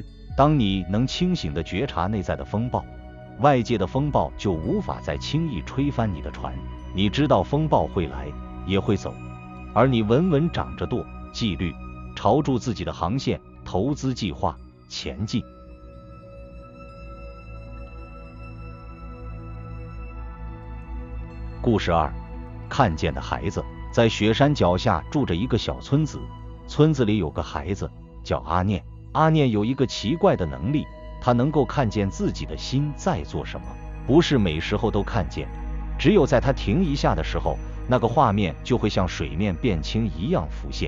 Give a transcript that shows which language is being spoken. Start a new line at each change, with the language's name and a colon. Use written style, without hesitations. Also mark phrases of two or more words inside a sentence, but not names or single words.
Chinese: 當你能清醒地覺察內在的風暴，外界的風暴就無法再輕易吹翻你的船。你知道風暴會來，也會走，而你穩穩掌着舵，紀律，朝住自己的航線、投資計劃前進。故事2：看見的孩子。在雪山腳下住着一個小村子，村子裡有個孩子叫阿念。阿念有一個奇怪的能力，他能夠看見自己的心在做什么，不是每時候都看見，只有在他停一下的時候，那個畫面就會像水面變清一樣浮現。